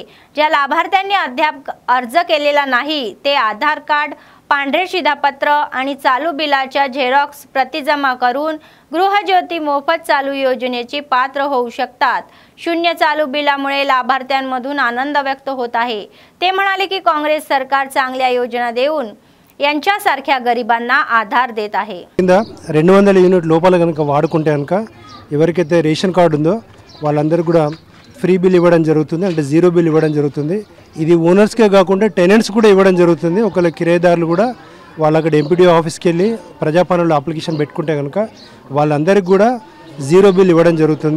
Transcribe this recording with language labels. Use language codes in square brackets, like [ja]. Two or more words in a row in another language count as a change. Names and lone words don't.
[mr] ज्या लाभार्थ्यांनी अद्याप अर्ज केलेला नाही ते आधार कार्ड, पांढरे शिधापत्र आणि चालू बिलाच्या झेरॉक्स प्रति जमा करून गृहज्योती मोफत चालू योजनेची पात्र होऊ शकतात। शून्य चालू बिलामुळे लाभार्थ्यांमधून आनंद व्यक्त होत आहे। ते म्हणाले की काँग्रेस सरकार चांगल्या योजना देऊन यांच्यासारख्या गरिबांना आधार देत आहे। [te] 200 యూనిట్ లోపల గనుక వాడుకుంటే గనుక ఎవరికైతే [en] ration card [te] ఉందో వాళ్ళందరూ కూడా [en] free bill [te] ఇవ్వడం జరుగుతుంది, అంటే [en] zero bill [te] ఇవ్వడం జరుగుతుంది। ఇది ఓనర్స్కే కాకుండా టెనెంట్స్ కూడా ఇవ్వడం జరుగుతుంది। ఒకవేళ కిరాయిదారులు కూడా వాళ్ళు అక్కడ [en] MPDO office ki [te] వెళ్ళి ప్రజాపాలనలో అప్లికేషన్ పెట్టుకుంటే కనుక వాళ్ళందరికీ కూడా [en] zero bill [te] ఇవ్వడం జరుగుతుంది।